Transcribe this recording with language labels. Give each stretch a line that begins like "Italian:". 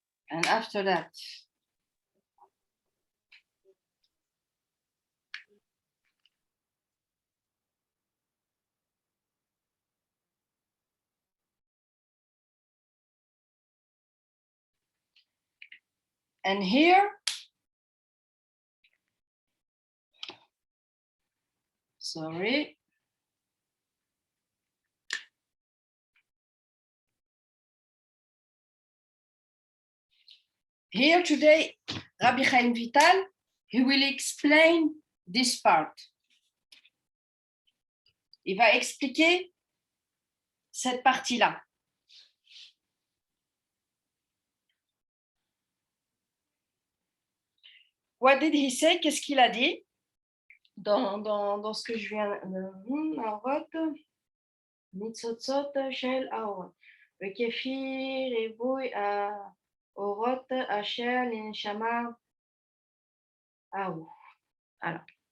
English: and after that, and here, sorry. Here today, Rabbi Chaim Vital, he will explain this part.
French: Il va expliquer cette partie-là.
English: What did he say?
French: Qu'est-ce qu'il a dit dans ce que je viens de...
Hebrew: Aorot, Mitzotzot shel Aorot. וכפי ריבוי האורות אשר לנשמה ההוא. Alors.